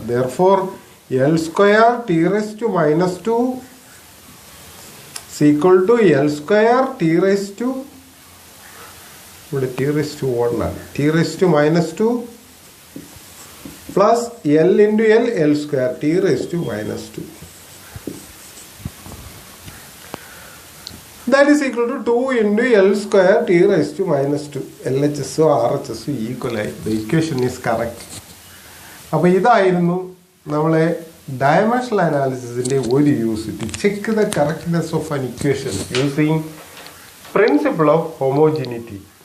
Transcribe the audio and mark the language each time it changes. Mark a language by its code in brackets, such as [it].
[en] Therefore L square t raise to minus 2 equal to L square t raise to, ഇവിടെ t raise to 1 ആണ്, t raise to minus 2 plus L into L, L square t raise to minus 2. That is equal to 2 into L square t raised to minus 2. LHS RHS equal ആയി. The equation is correct. [ml] അപ്പോൾ ഇതായിരുന്നു നമ്മളെ dimensional അനാലിസിസിൻ്റെ ഒരു use. [en] To check the correctness of an equation using principle of homogeneity.